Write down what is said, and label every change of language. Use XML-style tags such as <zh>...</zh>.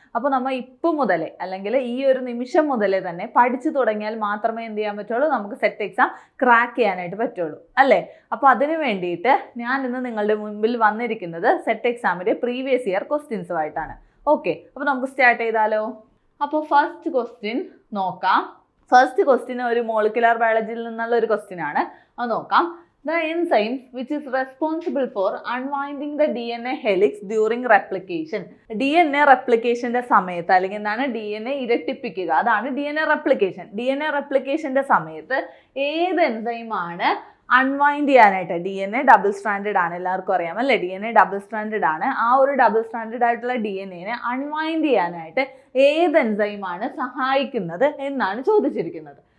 <ml>അപ്പോൾ നമ്മൾ ഇപ്പം മുതലേ അല്ലെങ്കിൽ ഈ ഒരു നിമിഷം മുതലേ തന്നെ പഠിച്ചു തുടങ്ങിയാൽ മാത്രമേ എന്ത് ചെയ്യാൻ പറ്റുള്ളൂ, നമുക്ക് സെറ്റ് എക്സാം ക്രാക്ക് ചെയ്യാനായിട്ട് പറ്റുള്ളൂ അല്ലേ. അപ്പോൾ അതിന് വേണ്ടിയിട്ട് ഞാൻ ഇന്ന് നിങ്ങളുടെ മുൻപിൽ വന്നിരിക്കുന്നത് സെറ്റ് എക്സാമിൻ്റെ പ്രീവിയസ് ഇയർ ക്വസ്റ്റ്യൻസുമായിട്ടാണ്. ഓക്കെ, അപ്പോൾ നമുക്ക് സ്റ്റാർട്ട് ചെയ്താലോ. അപ്പോൾ ഫസ്റ്റ് ക്വസ്റ്റ്യൻ നോക്കാം. ഫസ്റ്റ് ക്വസ്റ്റ്യൻ ഒരു മോളിക്കുലർ ബയോളജിയിൽ നിന്നുള്ള ഒരു ക്വസ്റ്റ്യൻ ആണ്. അത് നോക്കാം.</ml> <en>The enzyme which is responsible for unwinding the DNA helix during replication.</en> <ml>DNA replicationന്റെ സമയത്ത് അല്ലെങ്കിൽ എന്താണ് DNA ഇരട്ടിപ്പിക്കുക, അതാണ് DNA replication. DNA replicationന്റെ സമയത്ത് ഏത് എൻസൈമാണ് അൺവൈൻഡ് ചെയ്യാനായിട്ട്, DNA ഡബിൾ സ്ട്രാൻഡഡ് ആണ്, എല്ലാവർക്കും അറിയാം അല്ലേ, DNA ഡബിൾ സ്ട്രാൻഡഡ് ആണ്. ആ ഒരു ഡബിൾ സ്ട്രാൻഡഡ് ആയിട്ടുള്ള DNA അൺവൈൻഡ് ചെയ്യാനായിട്ട് ഏത് എൻസൈമാണ് സഹായിക്കുന്നത് എന്നാണ് ചോദിച്ചിരിക്കുന്നത്.</ml>